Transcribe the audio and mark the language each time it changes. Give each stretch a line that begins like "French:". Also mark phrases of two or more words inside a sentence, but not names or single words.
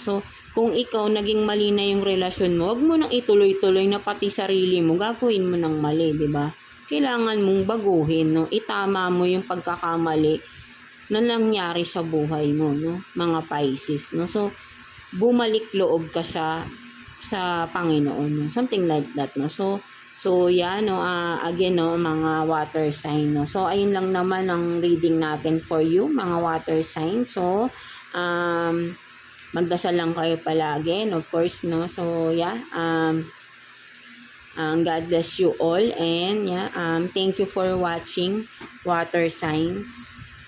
Filipino: So, kung ikaw naging mali na yung relasyon mo, wag mo nang ituloy-tuloy na pati sarili mo gagawin mo ng mali, 'di ba? Kailangan mong baguhin, no? Itama mo yung pagkakamali na nangyari sa buhay mo, no? Mga Pisces, no? So, bumalik loob ka sa Panginoon, no?
English: Something like that, no? So yan, no, again, no,
Filipino: mga
English: water sign,
Filipino: no. So ayun lang naman ang reading natin
English: for you,
Filipino: mga
English: water sign.
Filipino: So magdasal lang kayo palagi,
English: and of course, no. So yeah, God bless you all, and yeah, thank you for watching water signs.